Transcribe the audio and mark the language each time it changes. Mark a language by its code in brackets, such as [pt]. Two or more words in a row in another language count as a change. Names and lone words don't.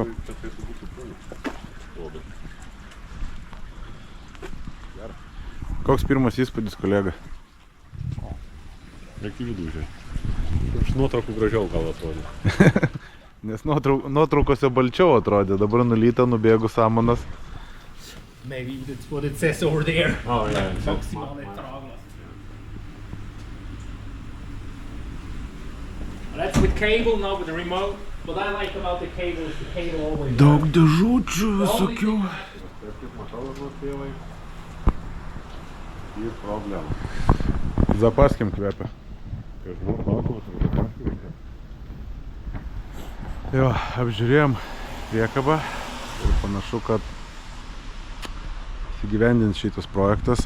[lt] Koks pirmas įspūdis, kolega? Reikia vidų žiūrėti. Iš nuotraukų gražiau gal atrodė. Nes nuotraukose balčiau atrodė, dabar nulyta, nubėgu samanas. [en] Maybe that's what it says over there. Oh, yeah. [de] Maximale Traglas. [en] That's with cable, not with the remote. What I like about the cable is the cable always. [lt] Daug dėžučių visokių. Ir problema. Zapaskim kvepia. Jo, apžiūrėjom priekabą ir panašu, kad įgyvendins šitas projektas.